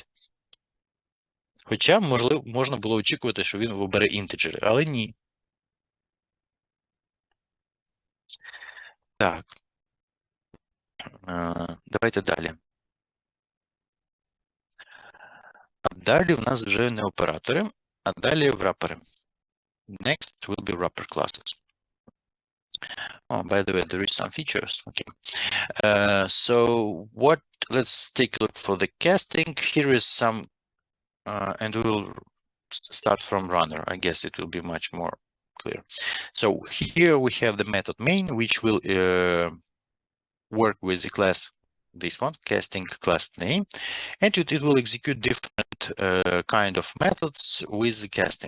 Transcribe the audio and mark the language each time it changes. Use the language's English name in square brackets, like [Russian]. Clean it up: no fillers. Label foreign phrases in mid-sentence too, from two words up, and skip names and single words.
[Ukrainian] Хоча, можливо, можна було очікувати, що він обере інтеджери, але ні. Так. Давайте далі. А далі в нас вже не оператори, а далі врапери. [English] Next will be wrapper classes. Oh, by the way, there is some features. Okay. Let's take a look for the casting. Here is some, and we will start from runner. I guess it will be much more clear. So here we have the method main, which will work with the class, this one, casting class name, and it will execute different kind of methods with the casting.